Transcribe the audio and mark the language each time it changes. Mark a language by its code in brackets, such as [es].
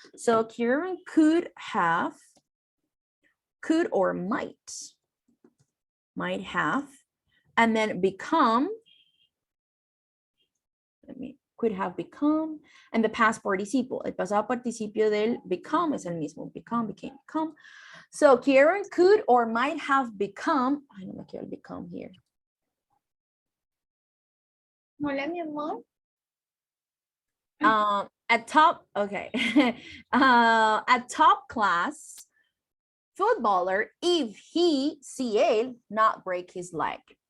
[en] So Kieran could have, could or might have, and then become could have become, and the past participle. [es] El pasado participio del become es el mismo. [en] Become, became, become. So Kieran could or might have become, [es] ay, no me quiero el [en] become here. [es] Hola, mi amor. [en] A top, okay. A top class footballer if he, [es] si él, [en] not break his leg.